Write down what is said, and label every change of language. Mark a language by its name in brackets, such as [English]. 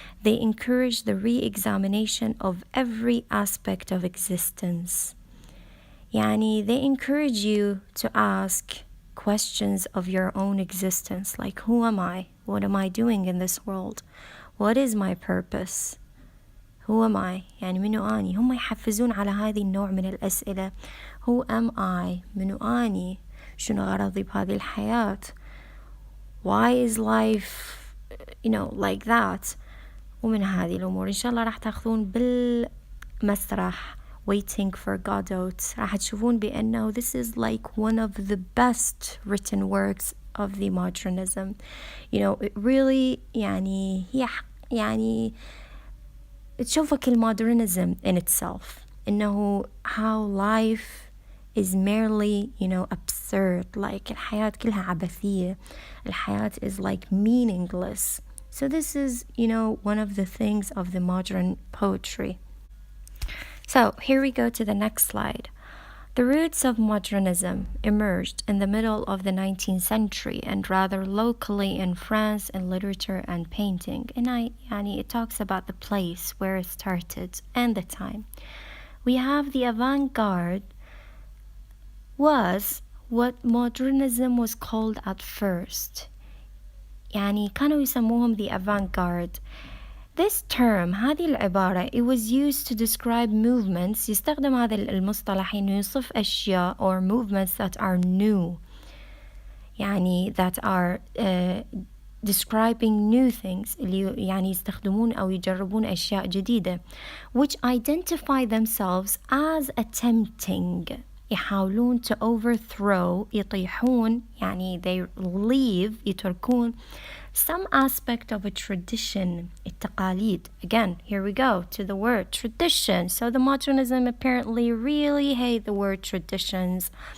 [English] They encourage the re-examination of every aspect of existence. [Arabic] يعني [English] they encourage you to ask questions of your own existence, like who am I? What am I doing in this world? What is my purpose? Who am I? [Arabic] يعني منو أني؟ هم يحفزون على هذه النوع من الأسئلة. [English] Who am I? [Arabic] منو أني؟ شنو غرضي بهذه الحياة؟ [English] Why is life, like that? [Arabic] ومن هذه الأمور إن شاء الله راح تأخذون بالمسرح Waiting for Godot. راح تشوفون بأنه [English] this is like one of the best written works of the modernism. It really [Arabic] يعني تشوفك المودرنزم [English] in itself. [Arabic] إنه [English] how life is merely, absurd. Like [Arabic] الحياة كلها عبثية. الحياة [English] is like meaningless. So this is, one of the things of the modern poetry. So here we go to the next slide. The roots of modernism emerged in the middle of the 19th century and rather locally in France in literature and painting. And it talks about the place where it started and the time. We have the avant-garde was what modernism was called at first. [Arabic] كانوا يسموهم [English] the avant-garde. This term, [Arabic] هذه العبارة, [English] it was used to describe movements. [Arabic] يستخدم هذا المصطلح إنه يوصف أشياء [English] or movements that are new. that are describing new things. [Arabic] اللي يستخدمون أو يجربون أشياء جديدة. [English] Which identify themselves as attempting. [Arabic] يحاولون [English] to overthrow. [Arabic] يطيحون. [English] they leave. [Arabic] يتركون [English] some aspect of a tradition, [Arabic] التقاليد. [English] Again, here we go to the word tradition. So the modernism apparently really hate the word traditions.